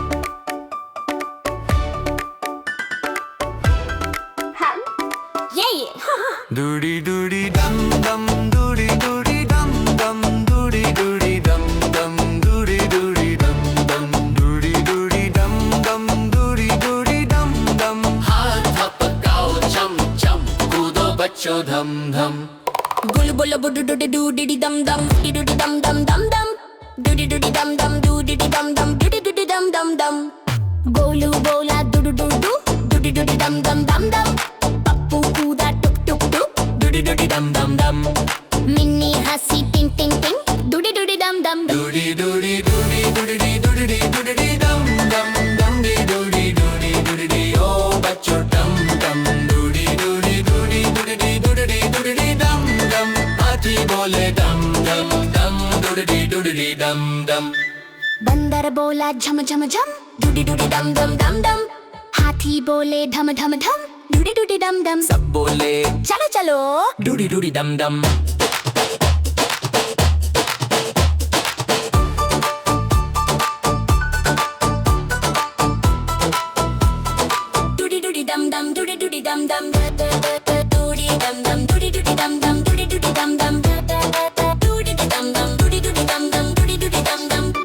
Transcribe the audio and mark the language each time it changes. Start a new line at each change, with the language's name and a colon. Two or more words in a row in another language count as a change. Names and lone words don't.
English: Yeah. Doody doody dum dum, doody doody dum dum, doody doody dum dum, doody doody dum dum, doody doody dum dum, doody doody dum dum.
Hindi: हाथ थपकाओ चम चम, कूदो बच्चों धम धम. Gulu bulu budu doody doody dum dum, doody dum dum dum dum, doody doody dum dum, doody dum dum, doody doody dum dum dum. गोलू बोला doody doody doody doody dum dum dum dum. पप्पू कूदा टुक टुक टुक, doody doody dum dum dum. मिन्नी हँसी टिंग टिंग टिंग, doody doody dum dum. Doody doody doody doody doody doody dum dum dum doody doody doody oh बच्चों dum dum doody doody doody doody doody doody dum dum. हाथी बोले dum dum dum doody doody dum dum. बंदर बोला झम झम झम, doody doody dum dum dum dum. हाथी बोले धम धम धम, doody doody dum dum. सब बोले चलो चलो doody doody dum dum. doody doody dum dum, doody doody dum dum, doody dum dum, doody doody dum dum, doody doody dum dum, doody dum dum, doody doody dum dum, doody doody dum dum.